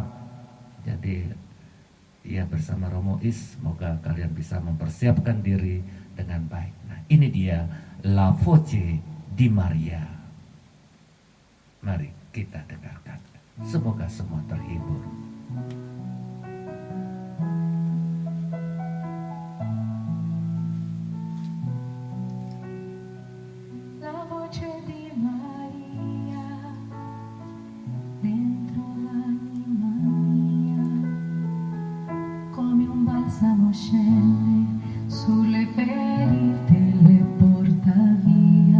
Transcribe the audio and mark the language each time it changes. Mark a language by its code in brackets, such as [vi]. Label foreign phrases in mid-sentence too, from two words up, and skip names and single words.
[id] Jadi ya bersama Romo Es, semoga kalian bisa mempersiapkan diri dengan baik. Nah, ini dia La Voce di Maria. Mari kita dengarkan. Semoga semua terhibur. [it] La voce di Maria dentro l'anima mia, come un balsamo scende sulle ferite, le porta via.